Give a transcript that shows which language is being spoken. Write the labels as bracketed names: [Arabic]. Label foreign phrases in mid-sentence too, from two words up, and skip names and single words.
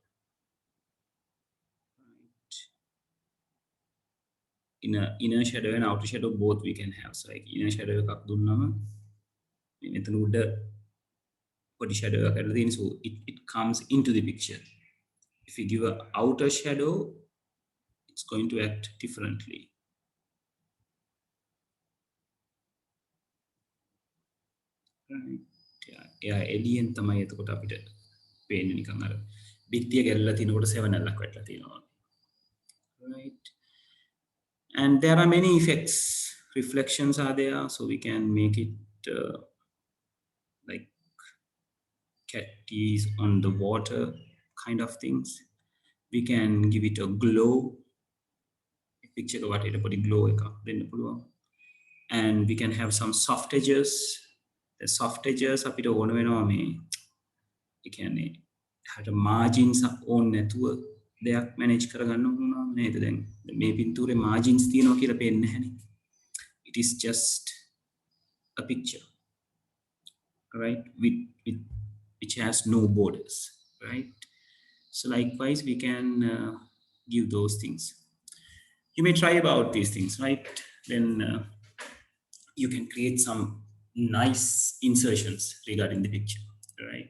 [English] Inner shadow and outer shadow both we can have. So like inner shadow [Sinhala] එකක් දුන්නම මෙතන උඩ [English] body shadow [Sinhala] එකක් ඇදලා තියෙන [English] so it comes into the picture. If you give a outer shadow, it's going to act differently. [Sinhala] එයා එලියෙන් තමයි එතකොට අපිට පේන්නේ නිකන් අර බිත්තිය ගැල්ලලා තිනකොට සෙවණැල්ලක් වැටලා තියෙනවා. [English] Right? And there are many effects. Reflections are there, so we can make it like catties on the water kind of things. We can give it a glow. Picture [Sinhala] එක වටේට පොඩි [English] glow [Sinhala] එකක් දෙන්න පුළුවන්. [English] And we can have some soft edges. The soft edges [Sinhala] අපිට ඕන වෙනවා මේ ඒ කියන්නේ හට margins ඕන නැතුව දෙයක් manage කරගන්න ඕන නේද දැන් මේ පින්තූරේ margins තියෙනවා කියලා පේන්නේ නැහැනේ. [English] It is just a picture, right? With which has no borders, right? So likewise we can give those things. You may try about these things, right? Then you can create some nice insertions regarding the picture, right?